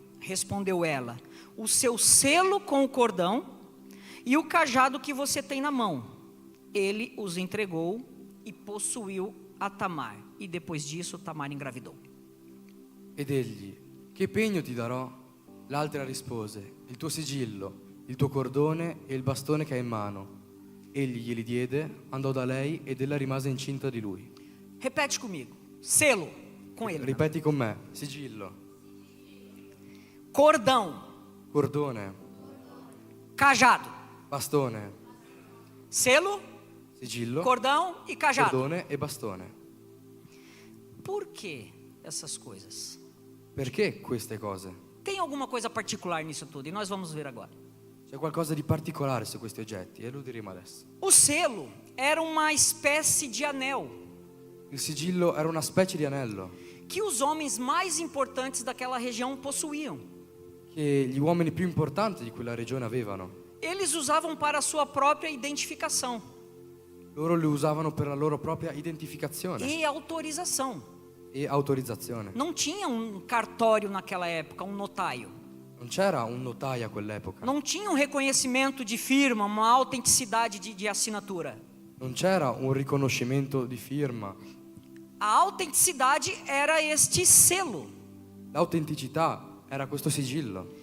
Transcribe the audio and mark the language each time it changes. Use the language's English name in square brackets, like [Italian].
[Portuguese] Respondeu ela: o seu selo com o cordão e o cajado que você tem na mão. Ele os entregou e possuiu a Tamar. E depois disso Tamar engravidou. [Italian] Ed egli: che pegno ti darò? L'altra rispose: il tuo sigillo, il tuo cordone e il bastone che hai in mano. Egli glieli diede, andò da lei ed ella rimase incinta di lui. [Portuguese] Repete comigo. Selo com ele. [Italian] Ripeti con me: sigillo, [Portuguese] Cordão, [Italian] cordone, [Portuguese] cajado. [Italian] bastone, [Portuguese] Selo, [Italian] sigillo, [Portuguese] cordão e cajado. [Italian] cordone e bastone. [Portuguese] Por que essas coisas? [Italian] Perché queste cose? [Portuguese] Tem alguma coisa particular nisso tudo? E nós vamos ver agora. [Italian] C'è qualcosa di particolare su questi oggetti e lo diremo adesso. [Portuguese] O selo era uma espécie de anel [Italian] Il sigillo era una specie di anello [Portuguese] que os homens mais importantes daquela região possuíam. [Italian] che gli uomini più importanti di quella regione avevano. [Portuguese] Eles usavam para a sua própria identificação [Italian] Loro li usavano per la loro propria identificazione [Portuguese] e autorização. [Italian] e autorizzazione. [Portuguese] Não tinha cartório naquela época, notário. [Italian] Non c'era un notaio a quell'epoca, [Portuguese] Não tinha reconhecimento de firma, uma autenticidade de assinatura. [Italian] non c'era un riconoscimento di firma. [Portuguese] A autenticidade era este selo [Italian] L'autenticità era questo sigillo